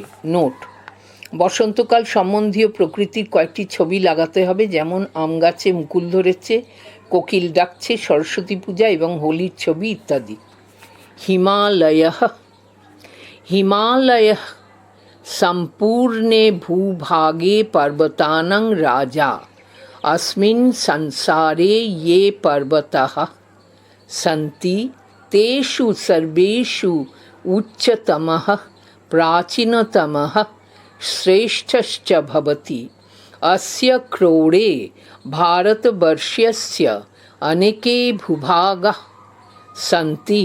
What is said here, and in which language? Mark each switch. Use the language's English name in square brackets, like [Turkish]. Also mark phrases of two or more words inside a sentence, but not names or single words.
[Bangla] নোট: বসন্তকাল সম্বন্ধীয় প্রকৃতির কয়েকটি ছবি লাগাতে হবে, যেমন আম গাছে মুকুল ধরেছে, কোকিল ডাকছে, সরস্বতী পূজা এবং হোলির ছবি ইত্যাদি। [Sanskrit] हिमालयः हिमालयः सम्पूर्णे भूभागे पर्वतानां राजा। अस्मिन् संसारे ये पर्वताः सन्ति तेषु सर्वेषु उच्चतमः प्राचीनतमः श्रेष्ठश्च भवति। अस्य क्रोडे भारतवर्षस्य अनेके भूभागाः सन्ति।